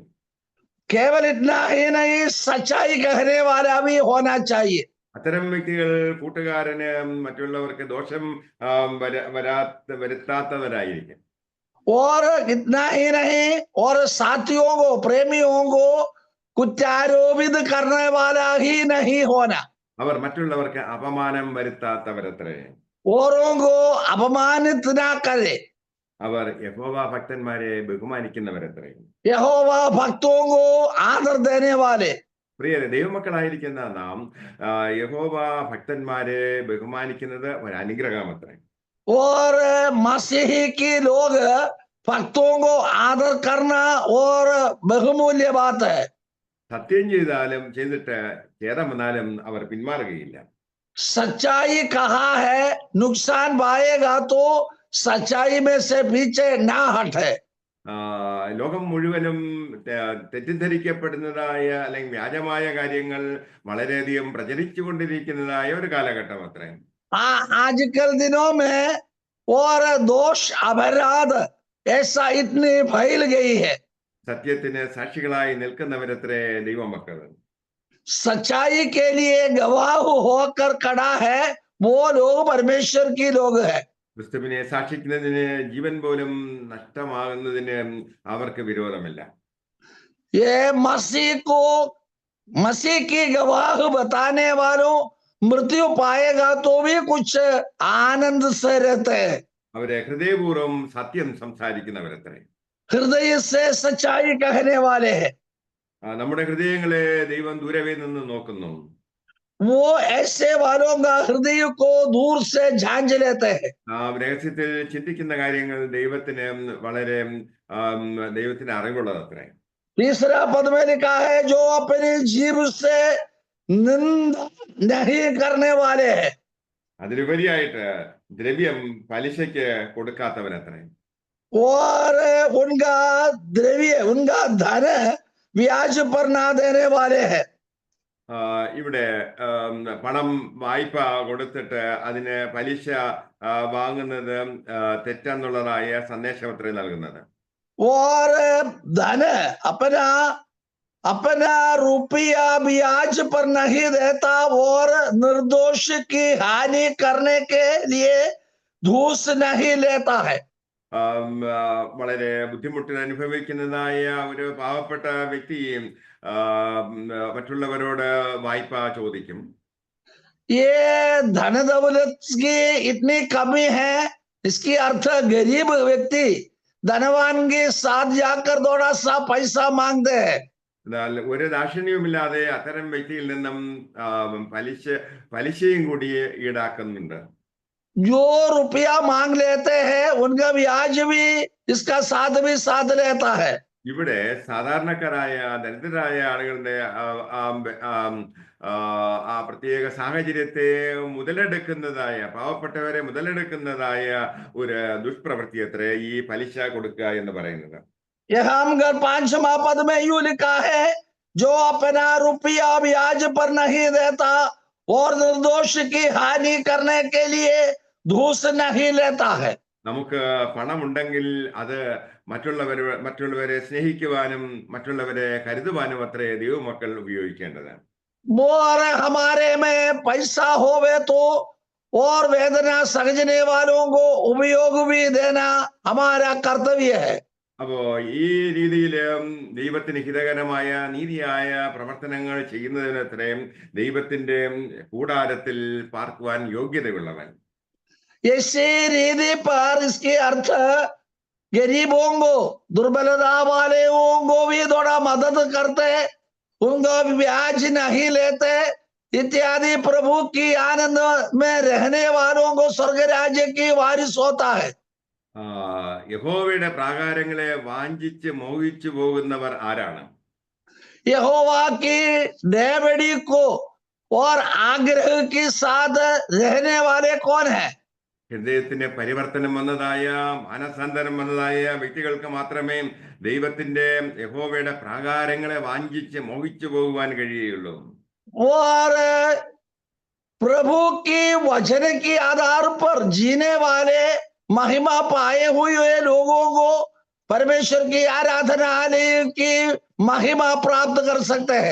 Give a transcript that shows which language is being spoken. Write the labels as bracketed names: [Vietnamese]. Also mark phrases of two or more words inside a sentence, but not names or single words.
[Hindi] केवल इतना ही नहीं, सच्चाई कहने वाला भी होना चाहिए। [Malayalam] അത്തരം വ്യക്തികൾ കൂട്ടുകാരന് മറ്റുള്ളവർക്ക് ദോഷം വരുത്താത്തവരായിരിക്കും. [Hindi] और इतना ही नहीं, और साथियों को, प्रेमियों को कुറ്റാരോപിत करने वाला ही नहीं होना। [Malayalam] അവർ മറ്റുള്ളവർക്ക് അപമാനം വരുത്താത്തവരത്രേ. [Hindi] औरों को अपमानित ना करे। [Malayalam] അവർ യഹോവ ഭക്തന്മാരെ ബഹുമാനിക്കുന്നവരത്രേ. [Hindi] यहोवा भक्तों को आदर देने वाले। [Malayalam] പ്രിയരെ, ദൈവമക്കളായിരിക്കുന്ന നാം യഹോവ ഭക്തന്മാരെ ബഹുമാനിക്കുന്നത് ഒരു അനുഗ്രഹമത്രേ. [Hindi] और मसीही के लोग भक्तों को आदर करना और बहुमूल्य बात है। [Malayalam] സത്യം ചെയ്തിട്ട് ഖേദം വന്നാലും അവർ പിന്മാറുകയില്ല. [Hindi] सच्चाई कहा है, नुकसान पाएगा तो सच्चाई में से पीछे ना हटे। [Malayalam] ലോകം മുഴുവനും തെറ്റിദ്ധരിക്കപ്പെടുന്നതായ അല്ലെങ്കിൽ വ്യാജമായ കാര്യങ്ങൾ വളരെയധികം പ്രചരിച്ചു കൊണ്ടിരിക്കുന്നതായ ഒരു കാലഘട്ടം അത്രേ. [Hindi] आजकल दिनों में और दोष अपराध ऐसा इतनी फैल गई है। [Malayalam] സത്യത്തിന് സാക്ഷികളായി നിൽക്കുന്നവരത്രേ ദൈവമക്കൾ. [Hindi] सच्चाई के लिए गवाह होकर खड़ा है वो लोग परमेश्वर की लोग है। [Malayalam] ക്രിസ്തുവിനെ സാക്ഷിക്കുന്നതിന് ജീവൻ പോലും നഷ്ടമാകുന്നതിന് അവർക്ക് വിരോധമില്ല. [Hindi] ये मसीह की गवाह बताने वालों मृत्यु पाएगा तो भी कुछ आनंद से रहते हैं। [Malayalam] അവരെ ഹൃദയപൂർവ്വം സത്യം സംസാരിക്കുന്നവരത്രേ. [Hindi] हृदय से सच्चाई कहने वाले हैं। [Malayalam] നമ്മുടെ ഹൃദയങ്ങളെ ദൈവം ദൂരവേ നിന്ന് നോക്കുന്നു. [Hindi] वो ऐसे वालों का हृदय को दूर से झांझ लेते हैं। [Malayalam] രഹസ്യത്തിൽ ചിന്തിക്കുന്ന കാര്യങ്ങൾ ദൈവത്തിന് അറിവുള്ളതത്രേ. [Hindi] तीसरा पद में लिखा है, जो अपनी जीभ से निंदा नहीं करने वाले हैं। [Malayalam] അതിലുപരിയായിട്ട് ദ്രവ്യം പലിശയ്ക്ക് കൊടുക്കാത്തവനത്രേ. [Hindi] और उनका द्रव्य, उनका धन ब्याज पर ना देने वाले हैं। [Malayalam] ഇവിടെ പണം വായ്പ കൊടുത്തിട്ട് അതിന് പലിശ വാങ്ങുന്നത് തെറ്റെന്നുള്ളതായ സന്ദേശമത്രേ നൽകുന്നത്. [Hindi] और धन अपना रुपया ब्याज पर नहीं देता और निर्दोष की हानि करने के लिए घूस नहीं लेता है। [Malayalam] വളരെ ബുദ്ധിമുട്ട് അനുഭവിക്കുന്നതായ ഒരു പാവപ്പെട്ട വ്യക്തിയും മറ്റുള്ളവരോട് വായ്പ ചോദിക്കും. [Hindi] ये धन दौलत की इतनी कमी है, इसकी अर्थ गरीब व्यक्ति धनवान के साथ जाकर थोड़ा सा पैसा मांगते हैं. [Malayalam] എന്നാൽ ഒരു ദാക്ഷിണ്യവുമില്ലാതെ അത്തരം വ്യക്തിയിൽ നിന്നും പലിശയും കൂടി ഈടാക്കുന്നുണ്ട്. [Hindi] जो रुपया मांग लेते हैं उनका ब्याज भी इसका साथ भी साथ लेता है. [Malayalam] ഇവിടെ സാധാരണക്കാരായ ദരിദ്രരായ ആളുകളുടെ ആ പ്രത്യേക സാഹചര്യത്തെ മുതലെടുക്കുന്നതായ, പാവപ്പെട്ടവരെ മുതലെടുക്കുന്നതായ ഒരു ദുഷ്പ്രവൃത്തി അത്രേ ഈ പലിശ കൊടുക്കുക എന്ന് പറയുന്നത്. [Hindi] यहाँ 5वां पद में यूं लिखा है, जो अपना रुपया ब्याज पर नहीं देता और निर्दोष की हानि करने के लिए घूस नहीं लेता है. [Malayalam] നമുക്ക് പണമുണ്ടെങ്കിൽ അത് മറ്റുള്ളവരെ സ്നേഹിക്കുവാനും മറ്റുള്ളവരെ കരുതുവാനും അത്രേ ദൈവമക്കൾ ഉപയോഗിക്കേണ്ടത്. [Hindi] मोर हमारे में पैसा होवे तो और वेदना सहजने वालों को उपयोग भी देना हमारा कर्तव्य है. [Malayalam] അപ്പോ ഈ രീതിയിൽ ദൈവത്തിന് ഹിതകരമായ നീതിയായ പ്രവർത്തനങ്ങൾ ചെയ്യുന്നതിന് അത്രയും ദൈവത്തിന്റെ കൂടാരത്തിൽ പാർക്കുവാൻ യോഗ്യതയുള്ളവൻ. [Hindi] इसी रीति पर इसके अर्थ गरीबों को, दुर्बलता वालों को भी थोड़ा मदद करते, उनको ब्याज नहीं लेते इत्यादि, प्रभु की आनंद में रहने वालों को स्वर्ग राज्य की वारिस होता है. [Malayalam] യഹോവയുടെ പ്രാകാരങ്ങളെ വാഞ്ചിച്ച് മോഹിച്ചു പോകുന്നവർ ആരാണ്? [Hindi] यहोवा की डेवड़ी को और आग्रह के साथ रहने वाले कौन है? [Malayalam] ഹൃദയത്തിന് പരിവർത്തനം വന്നതായ, മാനസാന്തരം വന്നതായ വ്യക്തികൾക്ക് മാത്രമേ ദൈവത്തിന്റെ യഹോവയുടെ പ്രാകാരങ്ങളെ വാഞ്ചിച്ച് മോഹിച്ചു പോകുവാൻ കഴിയുള്ളൂ. [Hindi] और प्रभु की वचन के आधार पर जीने वाले, महिमा पाए हुए लोगों को परमेश्वर की आराधना की महिमा प्राप्त कर सकते हैं.